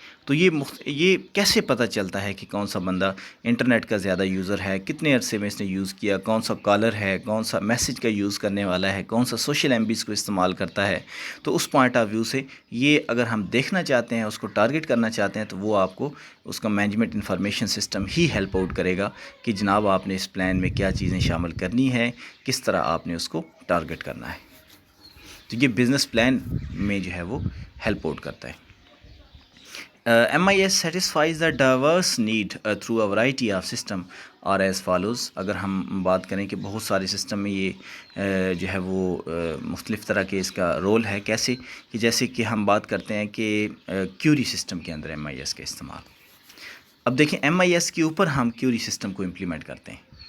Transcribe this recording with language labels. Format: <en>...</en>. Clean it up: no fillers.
<ur>تو یہ کیسے پتہ چلتا ہے کہ کون سا بندہ انٹرنیٹ کا زیادہ یوزر ہے، کتنے عرصے میں اس نے یوز کیا، کون سا کالر ہے، کون سا میسج کا یوز کرنے والا ہے، کون سا سوشل MBs کو استعمال کرتا ہے۔ تو اس پوائنٹ آف ویو سے یہ اگر ہم دیکھنا چاہتے ہیں، اس کو ٹارگٹ کرنا چاہتے ہیں، تو وہ آپ کو اس کا مینجمنٹ انفارمیشن سسٹم ہی ہیلپ آؤٹ کرے گا کہ جناب آپ نے اس پلان میں کیا چیزیں شامل کرنی ہے، کس طرح آپ نے اس کو ٹارگٹ کرنا ہے۔ تو یہ بزنس پلان میں جو ہے وہ ہیلپ آؤٹ کرتا ہے۔</ur> <en>MIS satisfies the diverse need through a variety of system اور as follows.</en> <ur>اگر ہم بات کریں کہ بہت سارے سسٹم میں یہ جو ہے وہ مختلف طرح کے اس کا رول ہے. کیسے کہ جیسے کہ ہم بات کرتے ہیں کہ کیوری سسٹم کے اندر MIS کا استعمال. اب دیکھیں MIS کے اوپر ہم کیوری سسٹم کو امپلیمنٹ کرتے ہیں.</ur>